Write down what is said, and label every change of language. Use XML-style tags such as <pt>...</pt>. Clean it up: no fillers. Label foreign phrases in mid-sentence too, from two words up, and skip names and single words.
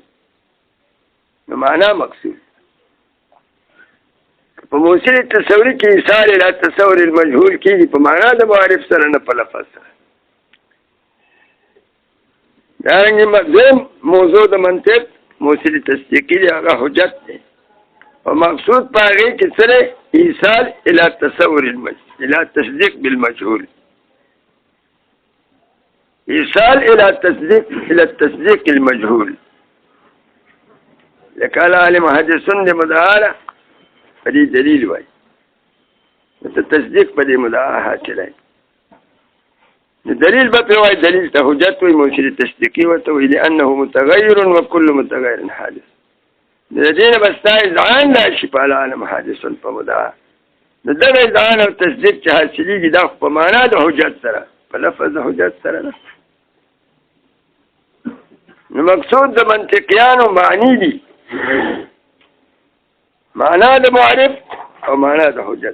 <ps>نو معنا مقصود په موصل تصوری کې</ps> <ar>ایصال الى تصور المجهول</ar> <ps>کېږي په معنا د معرف سره نه په لفظ سره. دارنګه موضوع د منطق موصل تصدیقی دی، هغه حجت دی او مقصود په هغې کې سره</ps> <ar>ایصال الى تصور المجهول الى تصدیق بالمجهول، ایصال الى التصدیق المجهول.</ar> <ps>لکه</ps> <ar>العالم حدیثن</ar> <ps>د مدعا په دې دلیل وایي د تصدیق په دې مدعا حاصلای. دلیل به په وایي دلیل ته حجت وایي، موصل تصدیقي ورته وایي</ps> <ar>لأنه متغیر وكل متغیر حادث.</ar> <ps>د دې نه بس تا اذعان راشي په</ps> <ar>العالم حادثن</ar> <ps>په مدعا. د دغه اذعان او تصدیق چې حاصلېږي دا په معنا د حجت سره، په لفظ د حجت سره نه. نو مقصود د منطقیانو معنی دي، معنا د معرف او معنا د حجت.</ps>